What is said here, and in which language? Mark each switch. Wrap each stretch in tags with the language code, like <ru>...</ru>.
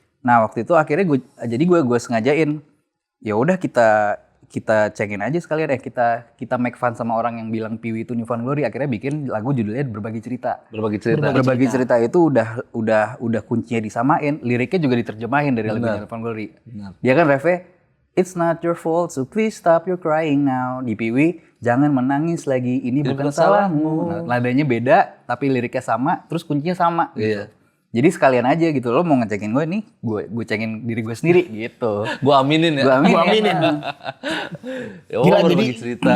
<id>Nah waktu itu akhirnya gue sengajain ya udah kita cengin aja sekalian kita make fun sama orang yang bilang Piwi itu New Found Glory akhirnya bikin lagu judulnya Berbagi Cerita. Berbagi cerita itu udah kuncinya disamain, liriknya juga diterjemahin dari lagu New Found Glory. Dia kan refnya</id> <en>It's not your fault, so please stop your crying now.</en> <id>Di Piwi, jangan menangis lagi, ini bukan salahmu. Nah, nadanya beda, tapi liriknya sama, terus kuncinya sama. Gitu. Jadi sekalian aja gitu, lo mau ngecekin gue nih, gue cengin diri gue sendiri gitu. Gue aminin ya. Gue aminin. Gila, jadi cerita.</id>